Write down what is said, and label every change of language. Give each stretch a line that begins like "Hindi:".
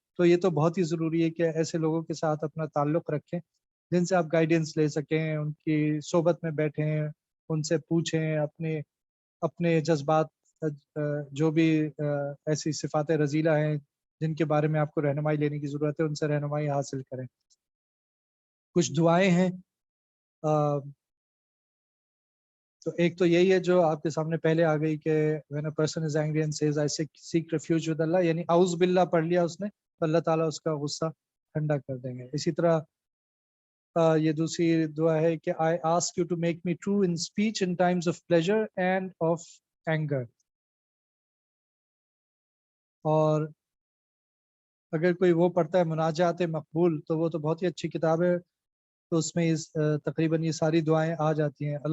Urdu: تو یہ تو بہت ہی ضروری ہے کہ ایسے لوگوں کے ساتھ اپنا تعلق رکھیں جن سے آپ گائیڈنس لے سکیں، ان کی صحبت میں بیٹھیں، ان سے پوچھیں اپنے اپنے جذبات، جو بھی ایسی صفات رذیلہ ہیں جن کے بارے میں آپ کو رہنمائی لینے کی ضرورت ہے، ان سے رہنمائی حاصل کریں. کچھ دعائیں ہیں، تو ایک تو یہی ہے جو آپ کے سامنے پہلے آ گئی کہ
English: when a person is angry and says I seek refuge with Allah،
Urdu: یعنی اعوذ باللہ پڑھ لیا اس نے تو اللہ تعالیٰ اس کا غصہ ٹھنڈا کر دیں گے. اسی طرح یہ دوسری دعا ہے کہ
English: I ask you to make me true in speech in times of pleasure and of anger.
Urdu: اور اگر کوئی وہ پڑھتا ہے مناجات مقبول تو وہ تو بہت ہی اچھی کتاب ہے، تو اس میں تقریباً یہ ساری دعائیں آ جاتی ہیں.